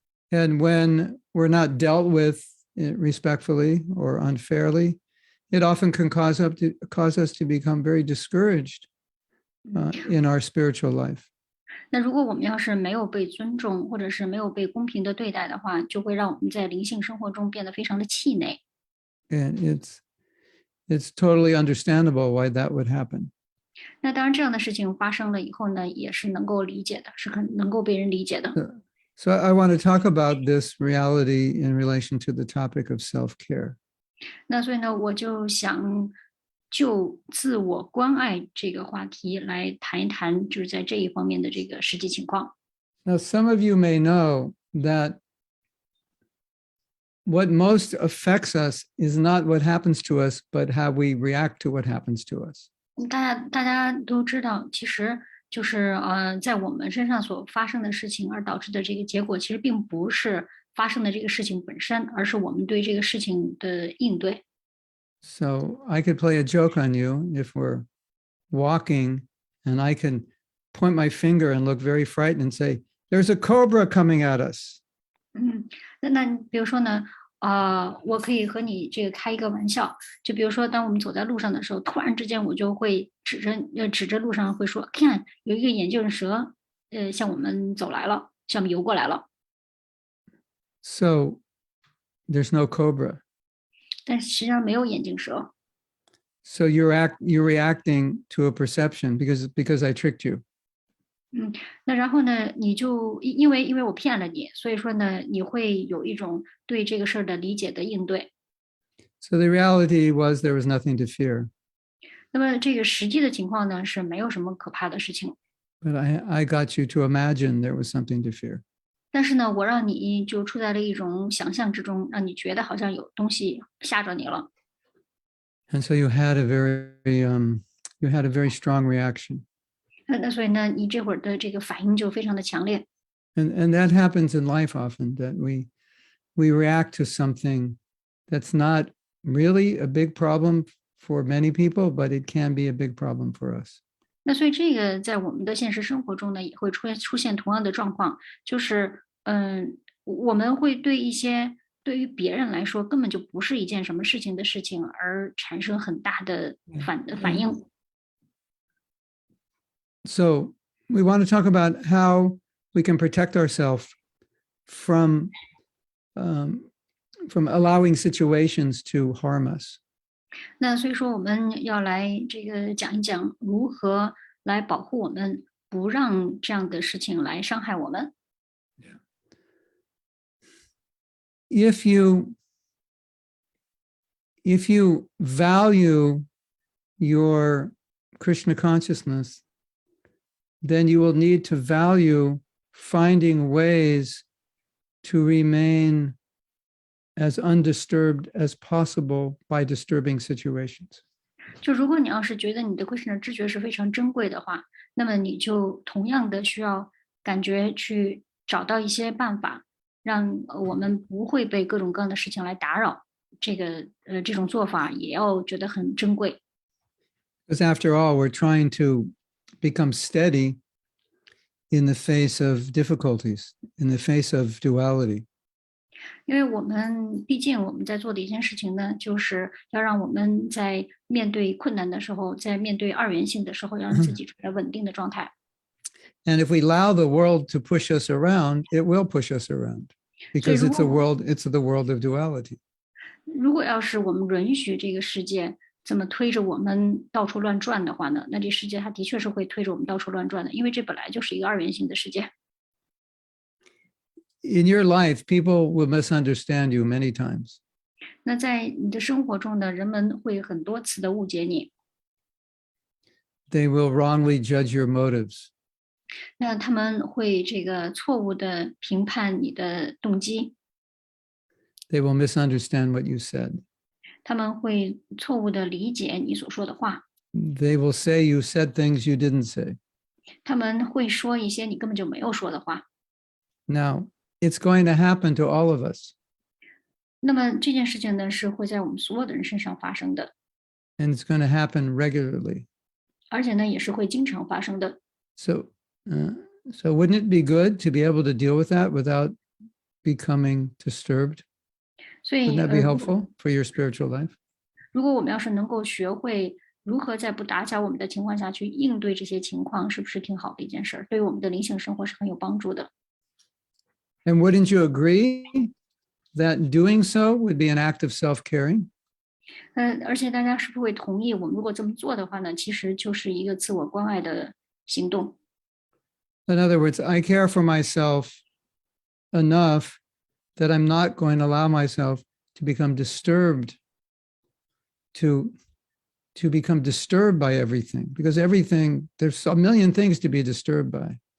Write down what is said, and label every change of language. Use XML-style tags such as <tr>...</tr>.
<en>And when we're not dealt with respectfully or unfairly, it often can cause us to become very discouraged in our spiritual life.</en> <zh>那如果我们要是没有被尊重，或者是没有被公平的对待的话，就会让我们在灵性生活中变得非常的气馁。</zh> <en>And it's totally understandable why that would happen.</en> <zh>那当然，这样的事情发生了以后呢，也是能够理解的，是很能够被人理解的。</zh> <en>So I want to talk about this reality in relation to the topic of self-care.</en> <zh>那所以呢，我就想就自我关爱这个话题来谈一谈，就是在这一方面的这个实际情况。</zh> <en>Now, some of you may know that what most affects us is not what happens to us, but how we react to what happens to us.</en> <zh>大家都知道，其实就是在我们身上所发生的事情而导致的这个结果，其实并不是发生的这个事情本身，而是我们对这个事情的应对。</zh> <en>So I could play a joke on you if we're walking and I can point my finger and look very frightened and say, there's a cobra coming at us.</en> <zh>那比如说呢，我可以和你这个开一个玩笑，就比如说，当我们走在路上的时候，突然之间我就会指着路上会说，看有一个眼镜蛇，向我们走来了，向我们游过来了。</zh> <en>So there's no cobra.</en> <zh>但实际上没有眼镜蛇。</zh> <en>So you're reacting to a perception because I tricked you.</en> <zh>那然后呢，你就因为我骗了你，所以说呢，你会有一种对这个事儿的理解的应对。</zh> <en>So the reality was there was nothing to fear.</en> <zh>那么这个实际的情况呢，是没有什么可怕的事情。</zh> <en>But I got you to imagine there was something to fear.</en> <zh>但是呢，我让你就处在了一种想象之中，让你觉得好像有东西吓着你了。</zh> <en>And so you had a very strong reaction.</en> <zh>那所以呢，你这会儿的这个反应就非常的强烈。</zh> <en>And that happens in life often, that we react to something that's not really a big problem for many people, but it can be a big problem for us.</en> <zh>那所以这个在我们的现实生活中呢，也会出现同样的状况，就是我们会对一些对于别人来说根本就不是一件什么事情的事情而产生很大的反应。</zh> <en>So we want to talk about how we can protect ourselves from allowing situations to harm us.</en> <zh>那所以说，我们要来这个讲一讲如何来保护我们，不让这样的事情来伤害我们。</zh> <en>If you value your Krishna consciousness, then you will need to value finding ways to remain as undisturbed as possible by disturbing situations.</en> <zh>就如果你要是觉得你的 Krishna 知觉是非常珍贵的话，那么你就同样的需要感觉去找到一些办法，让我们不会被各种各样的事情来打扰。这种做法也要觉得很珍贵。</zh> <en>Because after all, we're trying to become steady in the face of difficulties, in the face of duality.</en> <zh>因为毕竟我们在做的一件事情呢，就是要让我们在面对困难的时候，在面对二元性的时候，要让自己处在稳定的状态。</zh> <en>And if we allow the world to push us around, it will push us around because it's the world of duality.</en> <zh>如果要是我们允许这个世界这么推着我们到处乱转的话呢，那这世界它的确是会推着我们到处乱转的，因为这本来就是一个二元性的世界。</zh> <en>In your life, people will misunderstand you many times.</en> <zh>那在你的生活中呢，人们会很多次的误解你。</zh> <en>They will wrongly judge your motives.</en> <zh>那他们会这个错误的评判你的动机。</zh> <en>They will misunderstand what you said.</en> <zh>他们会错误的理解你所说的话。</zh> <en>They will say you said things you didn't say.</en> <zh>他们会说一些你根本就没有说的话。</zh> <en>Now, it's going to happen to all of us.</en> <zh>那么这件事情呢，是会在我们所有的人身上发生的。</zh> <en>And it's going to happen regularly.</en> <zh>而且呢，也是会经常发生的。</zh> <en>So wouldn't it be good to be able to deal with that without becoming disturbed?</en> <zh>所以</zh> <en>Wouldn't that be helpful for your spiritual life?</en> <zh>如果我们要是能够学会如何在不打搅我们的情况下去应对这些情况，是不是挺好的一件事儿？对于我们的灵性生活是很有帮助的。</zh> <en>And wouldn't you agree that doing so would be an act of self-caring?</en> <zh>而且大家是不是会同意，我们如果这么做的话呢，其实就是一个自我关爱的行动。</zh> <en>In other words, I care for myself enough that I'm not going to allow myself to become disturbed, to become disturbed by everything, because everything, there's a million things to be disturbed by.</en>